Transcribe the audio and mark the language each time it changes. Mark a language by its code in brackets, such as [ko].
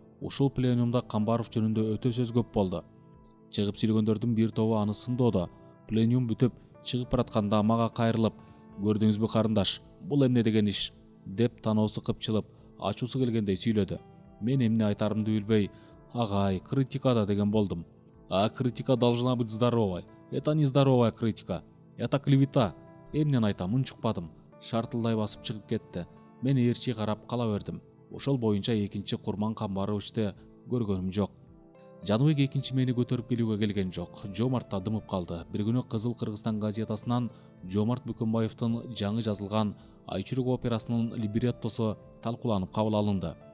[ky] Ушул пленумда Камбаров жөнүндө өтө сөз көп болду. Чыгып сүйлөгөндөрдүн бир тобу аны сындоодо. Пленум бүтүп, чыгып баратканда мага кайрылып, "Көрдүңүзбү карындаш, бул эмне деген иш?" деп таноосу кыпчылып, ачуусу келгендей сүйлөдү. Мен эмне айтарымды билбей, "Агай, критикада" деген болдум. [ru] А критика должна быть здоровой. Это не здоровая критика. Это клевета. [ky] Эмнени айтам, унчукпадым. Шартылдай басып чыгып кетти. Мен ээрчи карап кала бердим. Ошол боюнча экинчи Курман Камбаровичти көргөнүм жок. Жаныбек экинчи мени көтөрүп келүүгө келген жок. Жомарт да дымып калды. Бир күнү Кызыл Кыргызстан газетасынан Жомарт Бүкөнбаевдин жаңы жазылган Айчүрөк операсынын либреттосу талкууланып кабыл алынды.